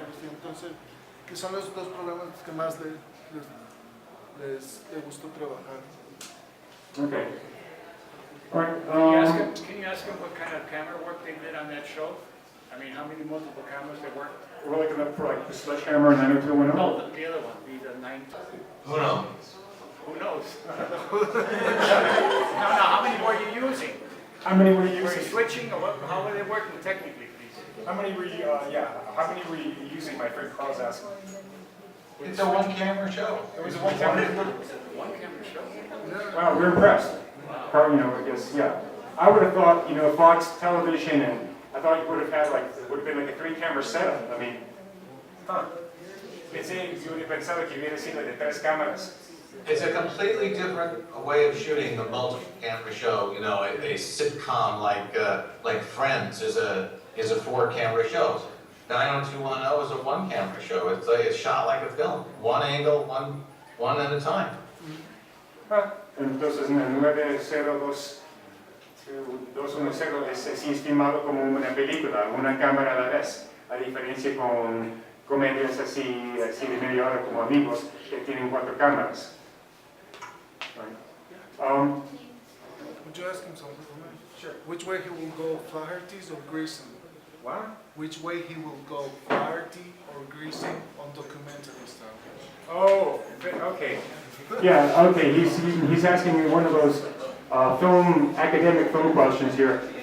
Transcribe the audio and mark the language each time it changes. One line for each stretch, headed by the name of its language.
Spanish: Entonces, que son los 2 programas que más les gustó trabajar.
English: Okay. All right. Can you ask him what kind of camera work they did on that show? I mean, how many multiple cameras they worked? We're looking up for like the Sledgehammer and 90210. No, the other one, the 9. Who knows? Who knows? No, how many were you using? How many were you Were using? you switching, or how were they working technically, please? How many were you? How many were you using? My friend Carl's asking. It's a one-camera show. It was a one-camera. One-camera show. Wow, we're impressed. Carl, I guess, yeah. I would have thought, Fox Television, and I thought you would have had it would have been like a 3-camera setup. I mean,
Spanish: Pensé que hubiera pensado que hubiera sido de 3 cámaras.
English: It's a completely different way of shooting the multi-camera show. You know, a sitcom like Friends is a 4-camera show. 90210 is a 1-camera show. It's shot like a film, one angle, one at a time.
Spanish: Entonces, en el 90210 es filmado como una película, una cámara a la vez, a diferencia con comedias así de media hora como Amigos, que tienen 4 cámaras.
English: Would you ask him something? Sure. Which way he will go, Flaherty's or Greasing? What? Which way he will go, Flaherty or Greasing on documentary style? Oh, okay. Yeah, okay, he's asking me one of those academic film questions here.